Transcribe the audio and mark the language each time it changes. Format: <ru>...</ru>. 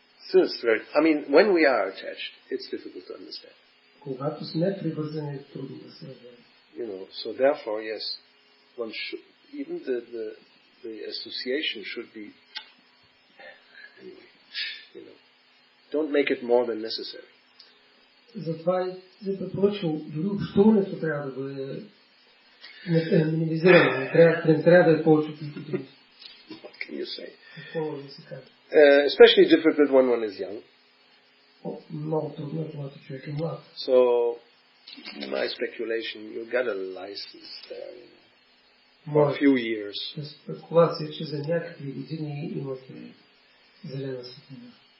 <en>So it's very. I mean, when we are attached, it's difficult to understand.</en> <bg>Когато сме привързани, е трудно да се разбере.</bg> <en>So therefore, yes, one should, even the association should be, anyway, don't make it more than necessary.</en> <bg>Затова се препоръчва, дори общуването трябва да бъде минимизирано, не трябва да е повече от необходимо.</bg> <en>What can you say? Especially difficult when one is young. So, my speculation, you got a license there. or a few years.</en> <bg>Спекулация, че за някакви години имате зелена светлина.</bg>